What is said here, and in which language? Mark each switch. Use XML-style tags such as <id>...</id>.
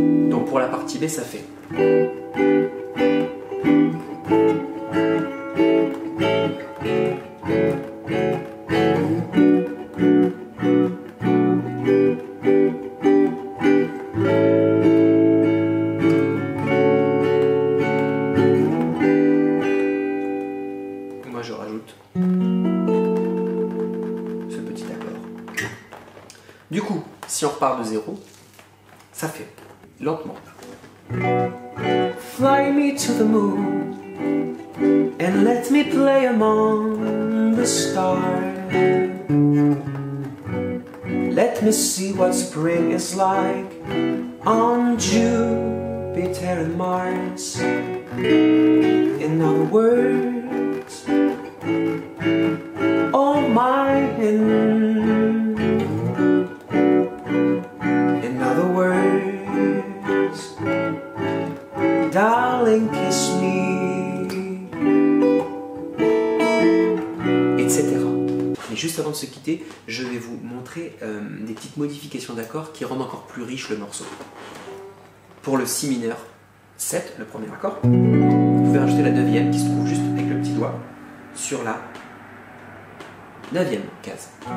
<fr>Donc pour la partie B, ça fait je rajoute ce petit accord. Du coup, si on repart de 0, ça fait lentement.</fr> <en>Fly me to the moon and let me play among the stars. Let me see what spring is like on Jupiter and Mars. In other words, oh my, in other words, darling, kiss me, etc.</en> <fr>Et juste avant de se quitter, je vais vous montrer des petites modifications d'accords qui rendent encore plus riche le morceau. Pour le Si mineur 7, le premier accord, vous pouvez rajouter la 9e qui se trouve juste avec le petit doigt sur la 9e case.</fr>